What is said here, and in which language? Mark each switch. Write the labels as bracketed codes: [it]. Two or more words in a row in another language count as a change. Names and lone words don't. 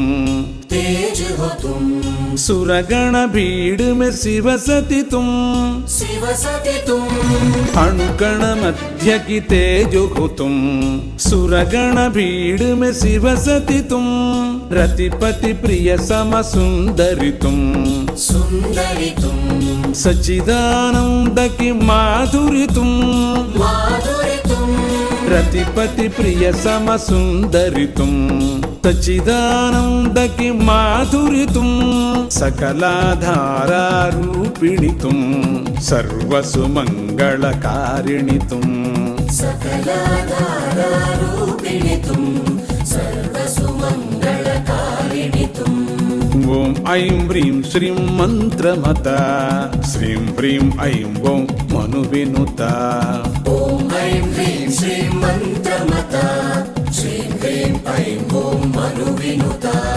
[hi] तेज हो तुम सुरगण भीड़ में शिवसति तुम शिव सति तुम अणुकण मध्य की तेज हो तुम सुरगण भीड़ में शिवसति तुम रतिपति प्रिय सम सुंदरी तुम सुंदरी तुम सच्चिदानंद की माधुरी तुम माधुरी तुम रतिपति प्रिय सम सुंदरी तुम सच्चिदानंद की माधुरी तुम सकलाधार रूपिणी तुम सर्वसुमंगलकारिणी तुम सकलाधारारूपिणि तुम सर्वसुमङ्गलकारिणि तुम [sa] ಓಂ ಐಂ ಹ್ರೀಂ ಶ್ರೀಂ ಮಂತ್ರಮತ ಶ್ರೀಂ ಹ್ರೀಂ ಐಂ ಓಂ ಮನುವಿನುತ ॐ ऐं ह्रीं श्रीं मन्त्रमता श्रीं ह्रीं ऐं ॐ मनुविनुता